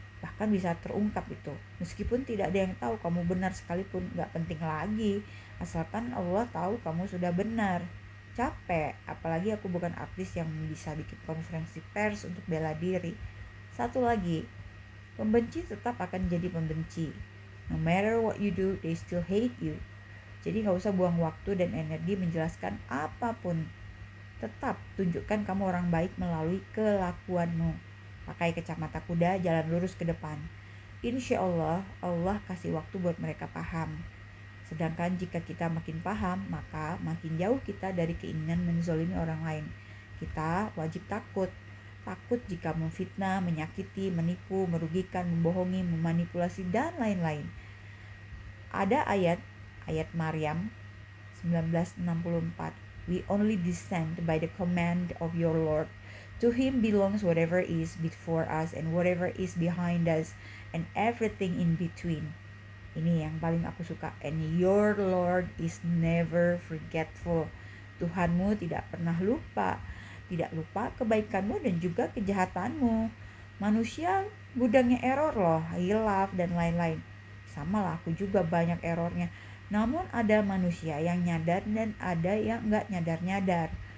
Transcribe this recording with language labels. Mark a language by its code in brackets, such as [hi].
[id] Bahkan bisa terungkap itu, meskipun tidak ada yang tahu kamu benar sekalipun, gak penting lagi, asalkan Allah tahu kamu sudah benar. Capek, apalagi aku bukan artis yang bisa bikin konferensi pers untuk bela diri. Satu lagi, pembenci tetap akan jadi pembenci. [en] No matter what you do, they still hate you. [id] Jadi gak usah buang waktu dan energi menjelaskan apapun. Tetap tunjukkan kamu orang baik melalui kelakuanmu. Pakai kacamata kuda, jalan lurus ke depan. Insya Allah, Allah kasih waktu buat mereka paham. Sedangkan jika kita makin paham, maka makin jauh kita dari keinginan menzolimi orang lain. Kita wajib takut. Takut jika memfitnah, menyakiti, menipu, merugikan, membohongi, memanipulasi, dan lain-lain. Ada ayat Maryam 1964. [en] We only descend by the command of your Lord. To him belongs whatever is before us and whatever is behind us and everything in between. [id] Ini yang paling aku suka. [en] And your Lord is never forgetful. [id] Tuhanmu tidak pernah lupa. Tidak lupa kebaikanmu dan juga kejahatanmu. Manusia gudangnya error loh, hilaf dan lain-lain. Sama lah, aku juga banyak errornya. Namun ada manusia yang nyadar dan ada yang gak nyadar-nyadar.